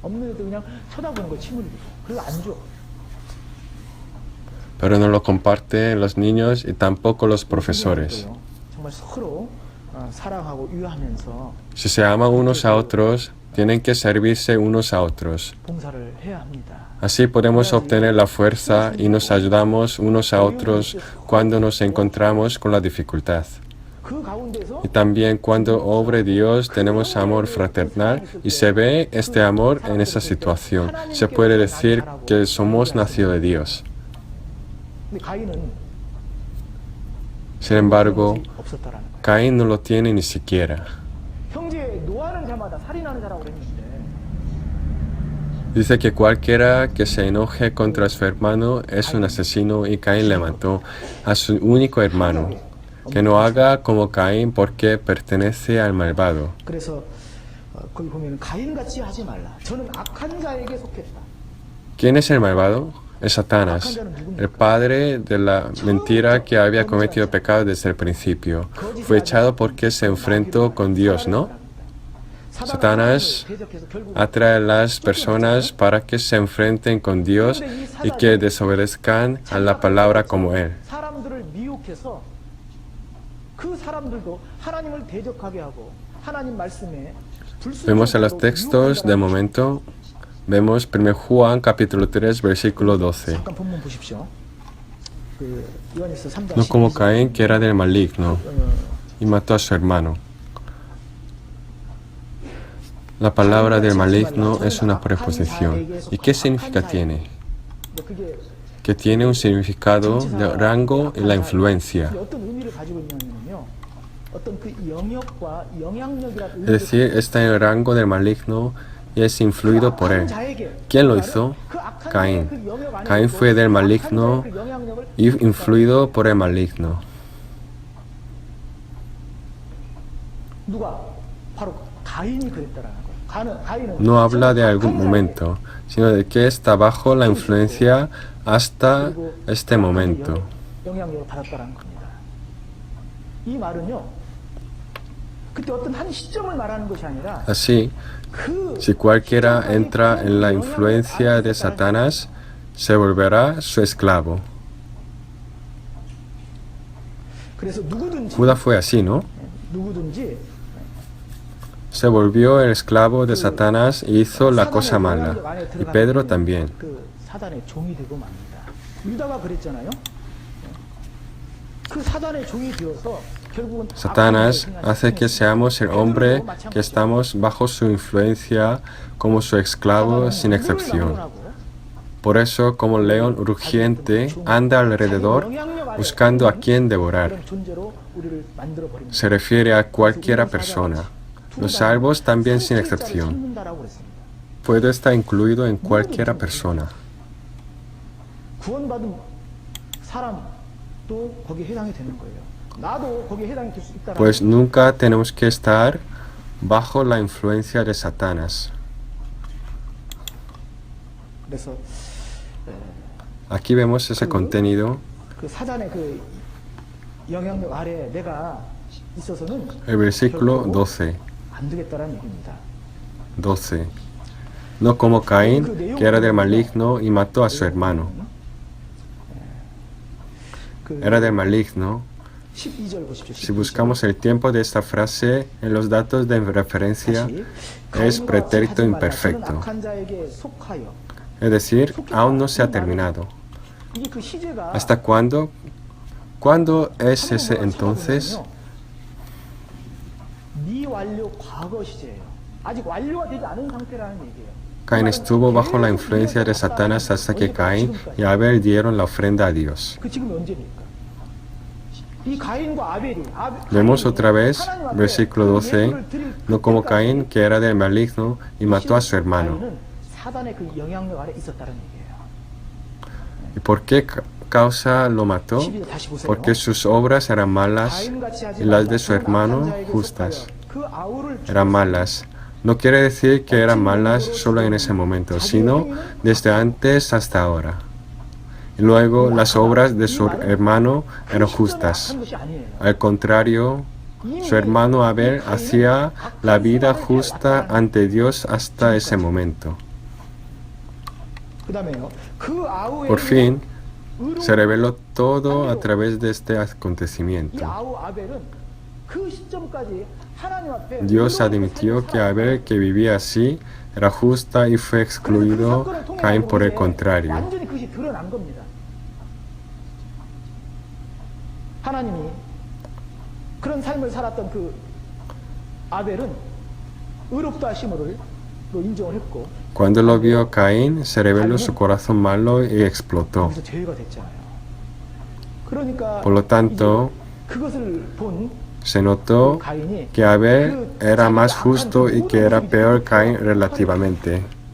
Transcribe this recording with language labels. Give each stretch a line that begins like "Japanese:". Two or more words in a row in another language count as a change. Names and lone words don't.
Spanish: Pero no lo comparten los niños y tampoco los profesores. Si se aman unos a otros, Tienen que servirse unos a otros.
Korean: 봉사를 해야 합니다.
Spanish: Así podemos obtener la fuerza y nos ayudamos unos a otros cuando nos encontramos con la dificultad.
Korean: 그 가운데서
Spanish: Y también cuando obre Dios tenemos amor fraternal y se ve este amor en esa situación. Se puede decir que somos nacidos de Dios.
Korean: 근데 가인은
Spanish: Sin embargo,
Korean: 없었다라는 거예요.
Spanish: Caín no lo tiene ni siquiera.
Korean: 형제 노하는 자마다 살인하는 자라고 그랬는데
Spanish: Dice que cualquiera que se enoje contra su hermano es un asesino y Caín le mató a su único hermano. Que no haga como Caín porque pertenece al malvado.
Korean: 그래서 거기 보면 가인같이 하지 말라. 저는 악한 자에게 속했다.
Spanish: ¿Quién es el malvado? Es Satanás, el padre de la mentira que había cometido pecado desde el principio. Fue echado porque se enfrentó con Dios, ¿no? Satanás atrae a las personas para que se enfrenten con Dios y que desobedezcan a la palabra como Él.
Korean: 사람들을 미혹해서 그 사람들도 하나님을 대적하게 하고 하나님 말씀에
Spanish: Vemos en los textos de momento, vemos 1 Juan capítulo 3 versículo 12.
Korean: 잠깐 본문 보십시오. 그 요한일서 3장
Spanish: No como Caín, que era del maligno y mató a su hermano. La palabra del maligno es una preposición. ¿Y qué significa tiene?
Korean: 그게
Spanish: Que tiene un significado de rango y la influencia.
Korean: 어떤 의미를 가지고 있냐면요. 어떤 그 영역과 영향력이라는
Spanish: Es decir, está en el rango del maligno y es influido por él. ¿Quién lo hizo? Caín. Caín fue del maligno y influido por el maligno.
Korean: 누가 바로 가인이 그랬다라는 거예요. 가인은
Spanish: No habla de algún momento, sino de que está bajo la influencia hasta este momento.
Korean: 영향력을 받았다라는 겁니다. 이 말은요. 그때 어떤 한 시점을 말하는 것이 아니라
Spanish: Así,
Korean: 그
Spanish: si cualquiera entra en la influencia de Satanás, se volverá su esclavo.
Korean: 그래서 누구든지
Spanish: Judas fue así, ¿no?
Korean: 누구든지
Spanish: Se volvió el esclavo de Satanás y hizo la cosa mala. Y Pedro también.
Korean: 그 사단의 종이 되고 맙니다. 유다가 그랬잖아요. 그 사단의 종이 되어서 결국은
Spanish: Satanás hace que seamos el hombre que estamos bajo su influencia como su esclavo sin excepción. Por eso, como león rugiente, anda alrededor buscando a quien devorar. Se refiere a cualquiera persona. Los salvos también sin excepción. Puede estar incluido en cualquiera persona.
Korean: 구원받은 사람도 거기에 해당이 되는 거예요. 나도 거기에 해당이 될 수 있다라는
Spanish: Pues nunca tenemos que estar bajo la influencia de Satanás.
Korean: 그래서
Spanish: Aquí vemos ese contenido.
Korean: 그 사단의 그 영향력 아래 내가 있어서는
Spanish: El versículo 12.
Korean: 안 되겠다라는 얘기입니다.
Spanish: 12. No como Caín, que era del maligno y mató a su hermano.
Korean: 그
Spanish: Era del maligno.
Korean: 12절 보십시오.
Spanish: Si buscamos el tiempo de esta frase en los datos de referencia, es pretérito imperfecto.
Korean: 악한 자에게 속하여
Spanish: Es decir, aún no se ha terminado.
Korean: 이게 그 시제가
Spanish: ¿Hasta cuándo? ¿Cuándo es ese entonces?
Korean: 미완료 과거 시제예요. 아직 완료가 되지 않은 상태라는 얘기예요.
Spanish: Caín estuvo bajo la influencia de Satanás hasta que Caín y Abel dieron la ofrenda a Dios.
Korean: 그 지금이 언제입니까? 이 가인과 아벨이
Spanish: Vemos otra vez, versículo 12, no como Caín, que era del maligno y mató a su hermano.
Korean: 사단의 그 영향력 아래 있었다는 얘기예요.
Spanish: ¿Y por qué causa lo mató?
Korean: 다시 보세요.
Spanish: Porque sus obras eran malas y las de su hermano justas.
Korean: 그 아우를
Spanish: Eran malas. No quiere decir que eran malas solo en ese momento, sino desde antes hasta ahora. Y luego las obras de su hermano eran justas.
Korean: 한 것이 아니에요.
Spanish: Al contrario, su hermano Abel hacía la vida justa ante Dios hasta ese momento.
Korean: 그다음에요. 그 아우의
Spanish: Por fin, se reveló todo a través de este
Korean: 이
Spanish: acontecimiento.
Korean: 아우 아벨은 그 시점까지 하나님 앞에
Spanish: Dios admitió que Abel, que vivía así, era justa y fue excluido Caín por el contrario.
Korean: 완전히 그것이 드러난 겁니다. 하나님이 그런 삶을 살았던 그 아벨은 의롭다 하심을 인정을 했고
Spanish: Cuando lo vio Caín, se reveló su corazón malo y explotó.
Korean: 그래서 죄가 됐잖아요. 그러니까
Spanish: Por lo tanto,
Korean: 이제 그것을 본
Spanish: se notó
Korean: 가인이
Spanish: que Abel era más justo y que era peor Caín relativamente.